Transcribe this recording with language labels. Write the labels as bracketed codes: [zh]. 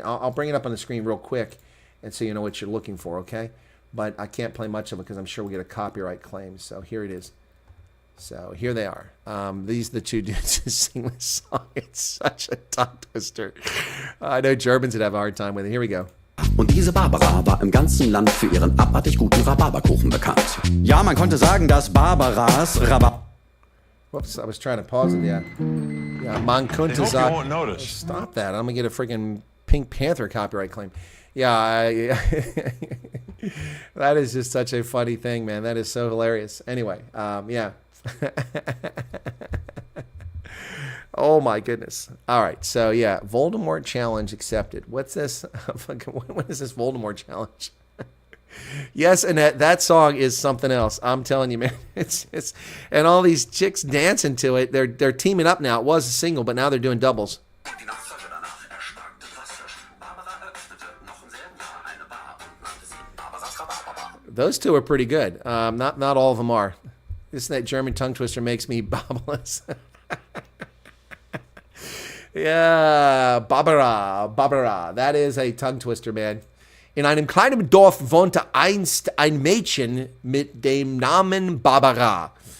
[en] I'll bring it up on the screen real quick, and so you know what you're looking for, okay? But I can't play much of it because I'm sure we'll get a copyright claim. So here it is. So here they are. These are the two dudes who sing this song. It's such a tongue twister. I know Germans would have a hard time with it. Here we go. [de] Und diese Barbara war im ganzen Land für ihren abartig guten Rhabarberkuchen bekannt. Ja, man konnte sagen, dass Barbaras [en] Whoops, I was trying to pause it, yeah. [de] Yeah, man könnte sagen. [en] You won't notice. Stop that. I'm going to get a freaking Pink Panther copyright claim. Yeah, that is just such a funny thing, man. That is so hilarious. Anyway, yeah. Oh, my goodness. All right, so, yeah, Voldemort challenge accepted. What's this? What is this Voldemort challenge? Yes, and that song is something else. I'm telling you, man. It's and all these chicks dancing to it. They're teaming up now. It was a single, but now they're doing doubles. [de] Die Nachfolge danach erstarkte drastisch. Barbara eröffnete noch im selben Jahr eine Bar und nannte sie Barbaras Rhabarberbar. [en] Those two are pretty good. Not all of them are. This that German tongue twister makes me babbleless. Yeah, Barbara. That is a tongue twister, man. [de] In einem kleinen Dorf wohnte einst ein Mädchen mit dem Namen Barbara.